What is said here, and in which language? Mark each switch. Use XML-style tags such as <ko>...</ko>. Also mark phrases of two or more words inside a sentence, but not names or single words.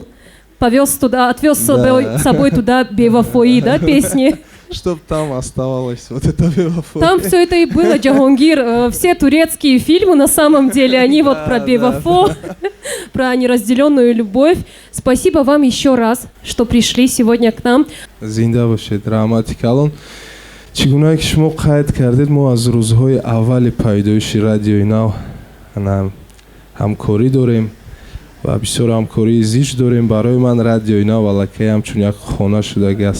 <ru>Повез туда, отвез с собой туда бевафои, да, песни? Чтоб там оставалось вот это бевафо. Там все это и было, Джахангир. Все турецкие фильмы, на самом деле, они вот про бевафо, про неразделенную любовь. Спасибо вам еще раз, что пришли сегодня к нам.</ru> <tg>Зинда бошед, раматик алон. Чигунае ки шумо қайд кардед, мо аз рӯзҳои аввали пайдоиши радиои нав ҳамкорӣ дорем ва бисёр ҳамкории зич дорем. Барои ман радиои нав аллакай ҳамчун як хона шудагааст.</tg>